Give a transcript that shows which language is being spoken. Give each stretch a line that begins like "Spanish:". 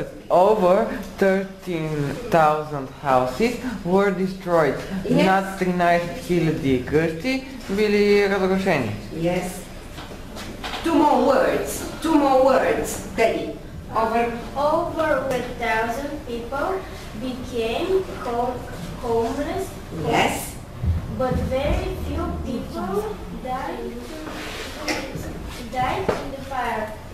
English: Over 13,000 houses were destroyed.
Bulgarian: Над 13,000 къщи били разрушени.
English: Yes. Two more words. Teddy. over 1,000 people became homeless. Yes. But very few people died in the fire.